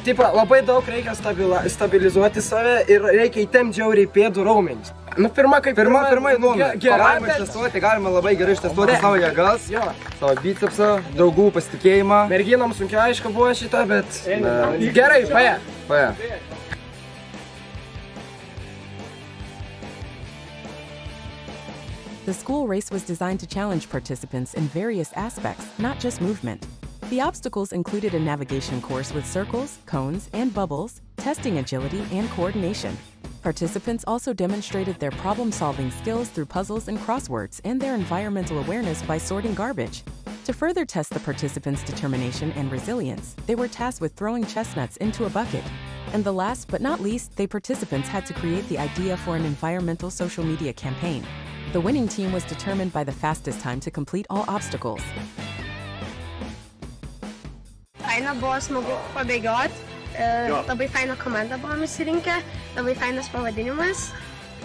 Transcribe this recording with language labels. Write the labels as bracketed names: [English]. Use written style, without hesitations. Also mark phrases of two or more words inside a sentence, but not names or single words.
[Lithuanian] Tipo, labai daug reikia stabilizuoti save ir reikia įtempti žiauriai pėdų raumenis. Nu, pirma įdomu. Galima ištestuoti, galima labai gerai ištestuoti savo jėgas, savo bicepsą, draugų pasitikėjimą. Merginom sunkiai aišku buvo šitą, bet gerai, paė. [English] The school race was designed to challenge participants in various aspects, not just movement. The obstacles included a navigation course with circles, cones, and bubbles, testing agility and coordination. Participants also demonstrated their problem-solving skills through puzzles and crosswords and their environmental awareness by sorting garbage. To further test the participants' determination and resilience, they were tasked with throwing chestnuts into a bucket. And the last but not least, the participants had to create the idea for an environmental social media campaign. The winning team was determined by the fastest time to complete all obstacles. [Lithuanian] Faina buvo smagu pabėgioti, labai faina komanda buvom įsirinkę, labai fainas pavadinimas.